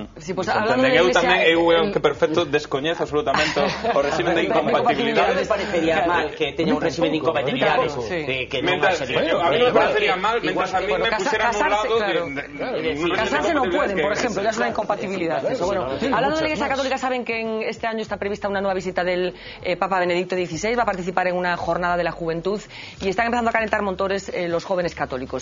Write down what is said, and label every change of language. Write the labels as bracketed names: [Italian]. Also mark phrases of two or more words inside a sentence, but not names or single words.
[Spanish] Sí, pues, [Galician] se entenden. Eu tamén, eu que perfecto descoñezo absolutamente o régimen de incompatibilidade. [Spanish] Me parecería mal [Galician] que teña un régimen de incompatibilidades que non va a ser. [Spanish] A mí me parecería mal mientras a mí me pusieran un lado casarse no pueden, por ejemplo, ya es una incompatibilidad. Hablando de la Iglesia Católica, saben que en este año está prevista una nueva visita del Papa Benedicto XVI, va a participar en una jornada de la juventud y están empezando a calentar motores los jóvenes católicos.